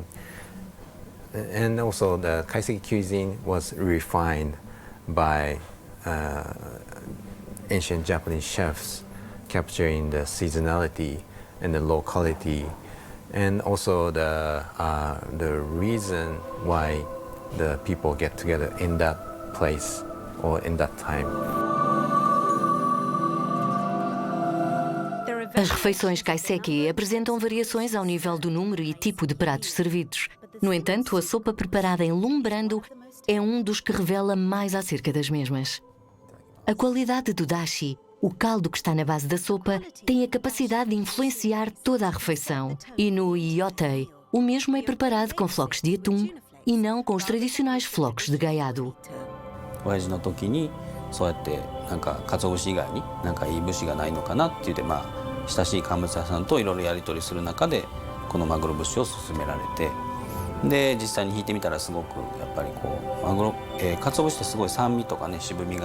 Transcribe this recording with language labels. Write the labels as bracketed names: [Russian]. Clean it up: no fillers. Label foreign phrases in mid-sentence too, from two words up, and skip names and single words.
[English] And also the kaiseki cuisine was refined by ancient Japanese chefs, capturing the seasonality and the locality, and also the reason why the people get together in that place or in that time. [Portuguese] As refeições kaiseki apresentam variações ao nível do número e tipo de pratos servidos. No entanto, a sopa preparada em lume brando é um dos que revela mais acerca das mesmas. A qualidade do dashi, o caldo que está na base da sopa, tem a capacidade de influenciar toda a refeição. E no Iotei, o mesmo é preparado com flocos de atum e não com os tradicionais flocos de gaiado. [Japanese] 親父の時にそうやってなんか鰹節以外になんかいい節がないのかなって言ってまあ親しい乾物屋さんといろいろやり取りする中でこのマグロ節を勧められてで実際に引いてみたらすごくやっぱりこうマグロ鰹節ってすごい酸味とかね渋み